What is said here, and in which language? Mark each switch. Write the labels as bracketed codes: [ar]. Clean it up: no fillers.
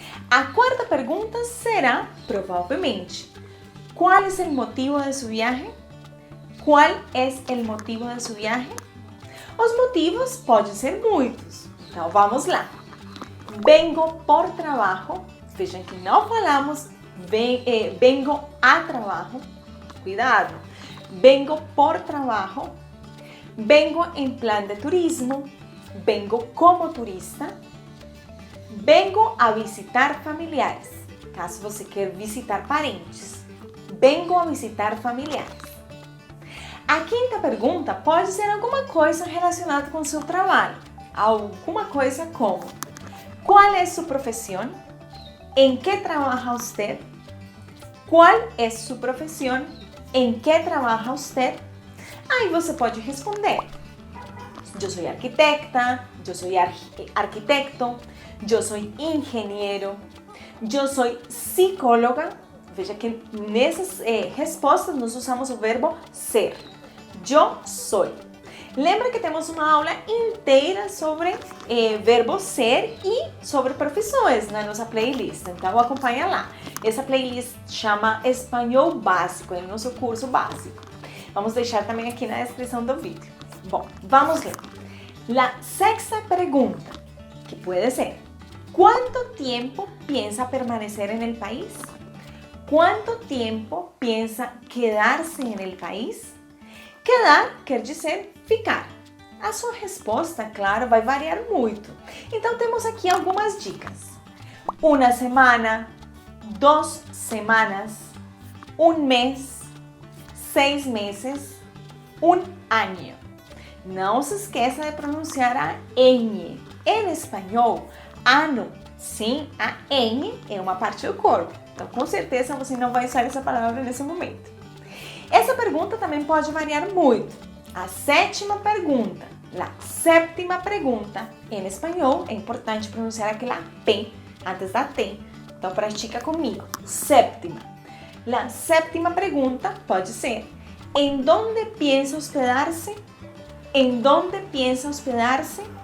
[pt] A quarta pergunta será, provavelmente: [es] ¿cuál es el motivo de su viaje? ¿Cuál es el motivo de su viaje? [pt] Os motivos podem ser muitos. Então, vamos lá. [es] Vengo por trabajo. [pt] Vejam que não falamos [es] vengo a trabajo. Cuidado. Vengo por trabajo. Vengo en plan de turismo. Vengo como turista. Vengo a visitar familiares, [pt] caso você queira visitar parentes. [es] Vengo a visitar familiares. [pt] A quinta pergunta pode ser alguma coisa relacionada com seu trabalho. Alguma coisa como: [es] ¿cuál es su profesión? ¿En qué trabaja usted? ¿Cuál es su profesión? ¿En qué trabaja usted? [pt] Aí você pode responder: [es] yo soy arquitecta, yo soy arquitecto, yo soy ingeniero, yo soy psicóloga. [pt] Veja que nessas respostas nós usamos o verbo ser. Yo soy. Lembra que temos uma aula inteira sobre verbo ser e sobre profissões na nossa playlist. Então acompanha lá. Essa playlist chama Espanhol Básico, é o nosso curso básico. Vamos deixar também aqui na descrição do vídeo. Bom, vamos lá. La sexta pergunta, que pode ser: [es] ¿cuánto tiempo piensa permanecer en el país? ¿Cuánto tiempo piensa quedarse en el país? [pt] Quedar quer dizer ficar. A sua resposta, claro, vai variar muito. Então temos aqui algumas dicas: uma semana, 2 semanas, 1 mês, 6 meses, 1 año. Não se esqueça de pronunciar a N. Em espanhol, ano, sim, a N é uma parte do corpo. Então, com certeza, você não vai usar essa palavra nesse momento. Essa pergunta também pode variar muito. A sétima pergunta, a séptima pergunta, em espanhol, é importante pronunciar aquela P antes da T. Então, pratica comigo. Séptima. A sétima pergunta pode ser: [es] ¿En dónde piensa hospedarse? ¿En dónde piensa hospedarse?